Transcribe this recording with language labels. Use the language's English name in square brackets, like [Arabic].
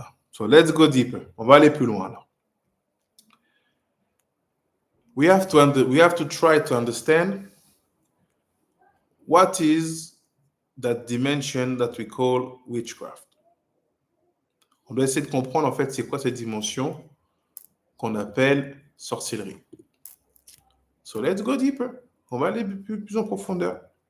[English] So let's go deeper. [French] On va aller plus loin alors. [English] We have to try to understand what is that dimension that we call witchcraft. [French] On doit essayer de comprendre en fait c'est quoi cette dimension qu'on appelle sorcellerie. [English] So let's go deeper. [French] On va aller plus en profondeur.